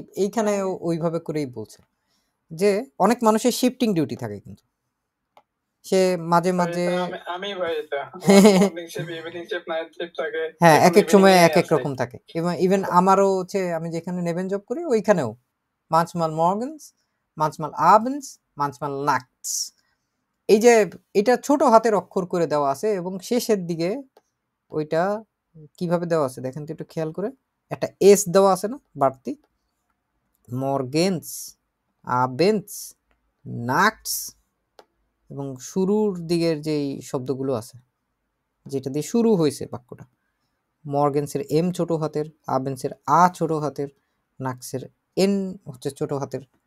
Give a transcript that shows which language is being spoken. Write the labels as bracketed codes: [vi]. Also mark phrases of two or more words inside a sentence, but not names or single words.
[bn] এইখানে ওইভাবে করেই বলছে যে অনেক মানুষের [en] shifting duty [bn] থাকে, কিন্তু সে মাঝে মাঝে আমি ভাই এটা [en] morning shift, evening shift, night shift [bn] থাকে। হ্যাঁ, এক এখন এক সময় ইভিনিং এক এক রকম থাকে। ইভেন আমারও হচ্ছে, আমি যেখানে নেভেন জব করি ওইখানেও [de] manchmal morgens, manchmal abends, manchmal nachts। [bn] এই যে এটা ছোট হাতের অক্ষর করে দেওয়া আছে এবং শেষের দিকে ওইটা কিভাবে দেওয়া আছে দেখেন তো একটু খেয়াল করে। একটা এস দেওয়া আছে না বাড়তি, [de] morgens, abends, nachts, [bn] এবং শুরুর দিকের যেই শব্দগুলো আছে যেটা দিয়ে শুরু হয়েছে বাক্যটা, মর্গেন্সের এম ছোট হাতের, আবেন্সের আ ছোট হাতের, নাক্সের এন হচ্ছে ছোট হাতের।